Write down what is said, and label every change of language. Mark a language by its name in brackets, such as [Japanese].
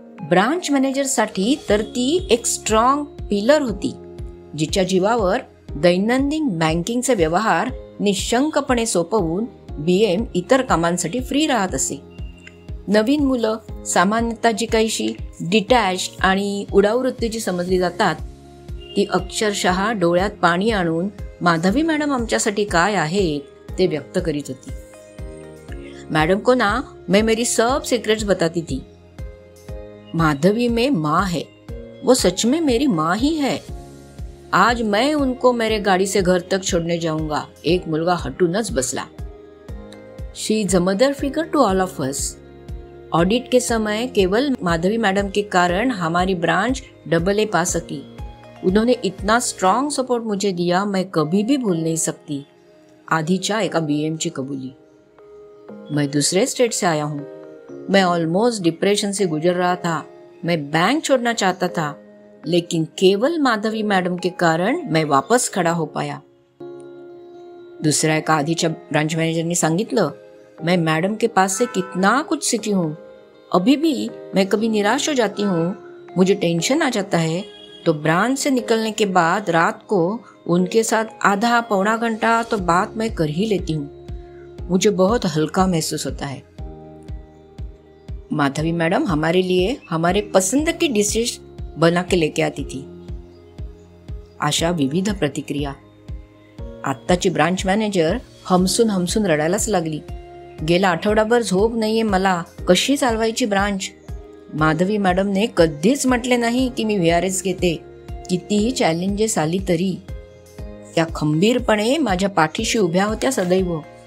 [Marathi] Branch मॅनेजरसाठी तर ती एक स्ट्रॉंग पिलर होती, जिच्या जीवावर दैनंदिन बँकिंगचे व्यवहार निशंकपणे सोपवून BM इतर कामांसाठी फ्री राहत असे. नवीन मुलं सामान्यतः जी काहीशी डिटॅच आणि उडाववृत्तीची समजली जातात, ती अक्षरशः डोळ्यात पाणी आणून माधवी मॅडम आमच्यासाठी काय आहेत ते व्यक्त करीत होती. [Hindi] मैडम को ना मैं मेरी सब सीक्रेट्स बताती थी. माधवी में माँ है, वो सच में मेरी माँ ही है. आज मैं उनको मेरे गाड़ी से घर तक छोड़ने जाऊंगा. [Marathi] एक मुलगा हटूनच बसला. [English] She is a mother figure to all of us. [Hindi] Audit के समय केवल माधवी मैडम के कारण हमारी ब्रांच AA पा सकी. उन्होंने इतना स्ट्रॉन्ग सपोर्ट मुझे दिया, मैं कभी भी भूल नहीं सकती. [Marathi] आधीच्या एका BM ची कबुली. [Hindi] मैं दूसरे स्टेट से आया हूँ. मैं ऑलमोस्ट डिप्रेशन से गुजर रहा था. मैं बैंक छोड़ना चाहता था, लेकिन केवल माधवी मैडम के कारण मैं वापस खड़ा हो पाया. [Marathi] दूसरा एका आधीच्या ब्रांच मॅनेजरनी सांगितलं, [Hindi] मैं मैडम के पास से कितना कुछ सीखी हूँ. अभी भी मैं कभी निराश हो जाती हूँ, मुझे टेंशन आ जाता है, तो ब्रांच से निकलने के बाद रात को उनके साथ आधा पौना घंटा तो बात मैं कर ही लेती हूँ. मुझे बहुत हल्का महसूस होता है. माधवी मैडम हमारे लिए हमारे पसंद की डिशेस बना के लेके आती थी. [Marathi] अशा विविध प्रतिक्रिया. आत्ताची ब्रांच मॅनेजर हमसून रडायलाच लागली. गेला आठवडाभर झोप नाहीये मला, कशी चालवायची ब्रांच. माधवी मॅडमने कधीच म्हटले नाही की मी VRS घेते. कितीही चॅलेंजेस आली तरी त्या खंबीरपणे माझ्या पाठीशी उभ्या होत्या सदैव.